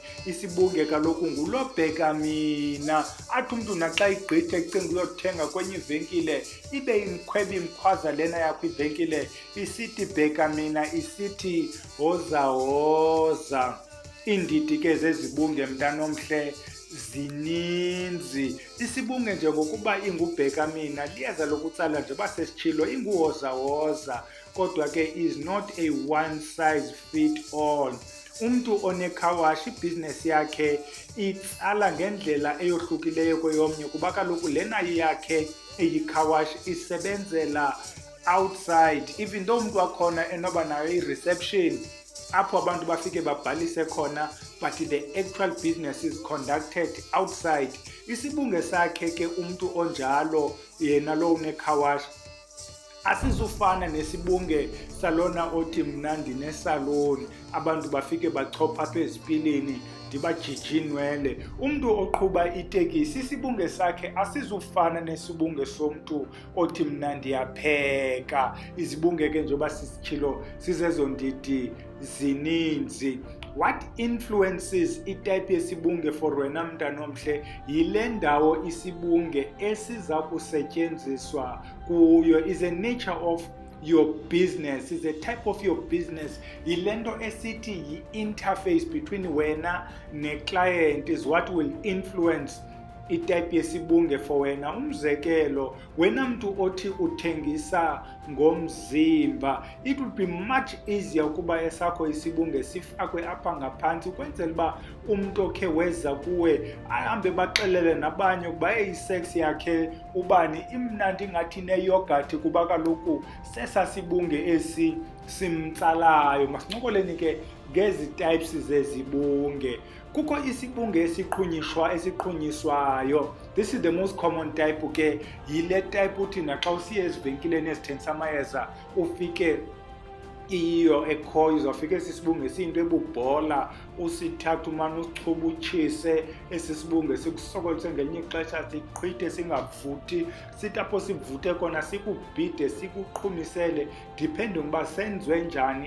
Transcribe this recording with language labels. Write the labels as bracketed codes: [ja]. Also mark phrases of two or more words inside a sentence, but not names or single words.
[xh] Isibunge kaloku ngulo bheka mina, athi umntu naxa igqithe ecinga uyothenga kwenye ivenkile ibe imkhweba imkhwaza lena yakho ivenkile isithi bheka mina, isithi hoza hoza. Iindidi ke zezibunge mntana omhle zininzi. Isibunge njengokuba ingubheka mina liyeza lokutsala njengoba sesitshilo inguhoza hoza, kodwa ke [en] is not a one size fit all. [xh] Umntu onekhawashi ibhizinesi yakhe itsala ngendlela eyohlukileyo kweyomnye kuba kaloku lena yakhe eyikhawashi isebenzela outside. [en] Even though [xh] umntu wakhona enoba nayo i-reception apho abantu bafike babhalise khona, [en] but the actual business is conducted outside. [xh] Isibunge sakhe ke umntu onjalo yena lo unekhawashi asizufana nesibunge salona othi mna ndinesaloni, abantu bafike bachopha apha ezipilini ndibajije inwele. Umntu oqhuba itekisi, isibunge sakhe asizufana nesibunge somntu othi mna ndiyapheka. Izibunge ke njengoba sisitshilo sizezo ndidi zininzi. [en] What influences [xh] itype yesibunge for wena mntana omhle? Yile ndawo isibunge esiza kusetyenziswa kuyo. [en] Is a nature of your business, is a type of your business. [xh] Yile nto esithi [en] yi-interface between [xh] wena ne-client [en] is what will influence [xh] itype yesibunge for wena. Umzekelo, wena mntu othi uthengisa ngomzimba, [en] it would be much easier [xh] ukuba esakho isibunge sifakwe apha ngaphantsi ukwenzela uba umntu okhe weza kuwe ahambe baxelele nabanye ukuba isex yakhe ubani imnandi ngathi neyogathi kuba kaloku sesasibunge esi simtsalayo. Masincokoleni ke ngezi types zezibunge. Kukho isibunge esiqhunyiswayo. [en] This is the most common type [xh] ke, yile type uthi naxa usiye ezivenkileni ezithengisa amayeza ufike iyo ekhoyo, uzawufika esi sibunge siyinto ebubhola, usithatha umane usichuba utshise, esi sibunge sikusokolise ngelinye ixesha siqhwithe singavuthi, sithi apho sivuthe kona sikubhide sikuqhumisele, depending uba senziwe njani.